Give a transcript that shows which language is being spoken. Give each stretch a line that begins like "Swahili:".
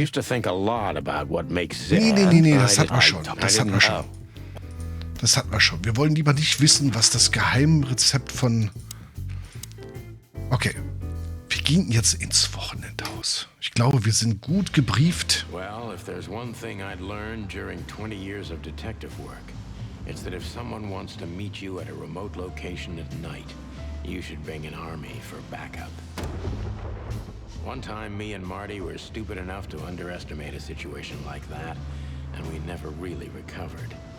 English: used to think a lot about what makes Zip.
German: Nee, das hatten wir schon.
English: I
German: Das hatten wir
English: didn't-
German: schon. Das hatten wir schon. Wir wollen lieber nicht wissen, was das Geheimrezept von... Okay. Wir gehen jetzt ins Wochenendhaus. Ich glaube, wir sind gut gebrieft.
English: Well, if there's one thing I'd learned during 20 years of detective work, it's that if someone wants to meet you at a remote location at night, you should bring an army for backup. One time, me and Marty were stupid enough to underestimate a situation like that, and we never really recovered.